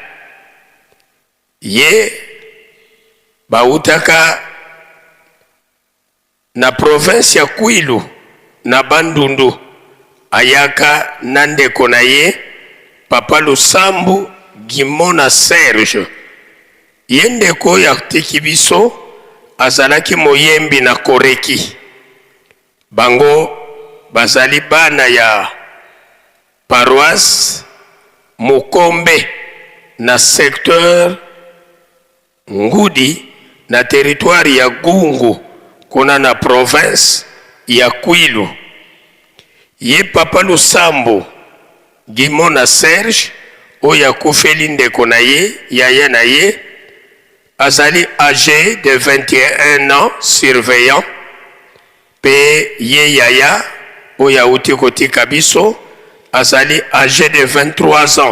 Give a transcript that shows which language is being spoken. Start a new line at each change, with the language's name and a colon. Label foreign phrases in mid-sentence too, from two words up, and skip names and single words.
Lingala: Ye bautaka na province ya Kwilu na Bandundu, ayaka na ndeko na ye Papa Lusambu Gimona Serge. Ye ndeko ya tiki biso azalaki moyembi na koreki. Bango bazali bana ya paroisse Mukombe na secteur Ngudi na territoire ya Gungu kuna na province ya Kwilu. Ye Papa Lusambu Gimona Serge oya kufeli ndeko na ye yaya na ye azali
French: âgé de 21 ans
Lingala: surveillant pe ye yaya oya uti kotika biso azali
French: âgé de 23 ans.